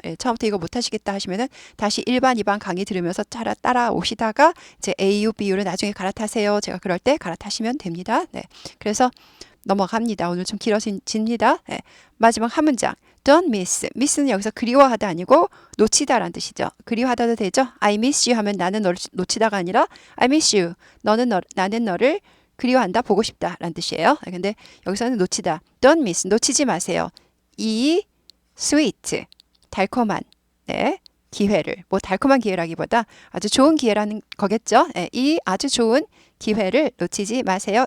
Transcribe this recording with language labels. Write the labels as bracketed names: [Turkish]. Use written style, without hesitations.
[Korean] 예, 처음부터 이거 못하시겠다 하시면은 다시 1반, 2반 강의 들으면서 따라오시다가 이제 AU, BU를 나중에 갈아타세요. 제가 그럴 때 갈아타시면 됩니다. 네, 그래서 넘어갑니다. 오늘 좀 길어집니다. 네, 마지막 한 문장. [English] Don't miss. [Korean] miss는 여기서 그리워하다 아니고 놓치다라는 뜻이죠. 그리워하다도 되죠. [English] I miss you [Korean] 하면 나는 너를 놓치다가 아니라 I miss you. 나는 너를 그리워한다, 보고 싶다라는 뜻이에요. 근데 여기서는 놓치다. [English] Don't miss. [Korean] 놓치지 마세요. 이 sweet. 달콤한. 네. 기회를. 뭐 달콤한 기회라기보다 아주 좋은 기회라는 거겠죠. 네, 이 아주 좋은 기회를 놓치지 마세요.